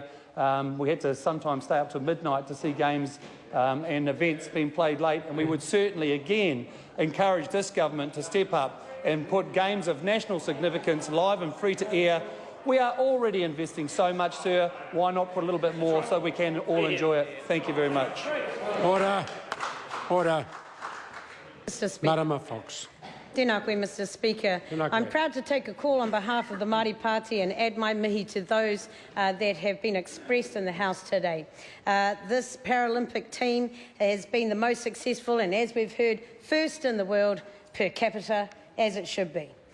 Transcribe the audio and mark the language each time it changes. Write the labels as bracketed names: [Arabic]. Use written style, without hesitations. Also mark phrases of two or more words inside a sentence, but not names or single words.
[English] We had to sometimes stay up to midnight to see games and events being played late, and we would certainly again encourage this government to step up and put games of national significance live and free to air. We are already investing so much, sir. Why not put a little bit more so we can all enjoy it? Thank you very much. Order. Order. Mr. Speaker. Marama Fox. [Māori] Tēnā koe, [English] Mr. Speaker. I'm proud to take a call on behalf of the Māori Party and add my mihi to those that have been expressed in the House today. This Paralympic team has been the most successful and, as we've heard, first in the world per capita, as it should be.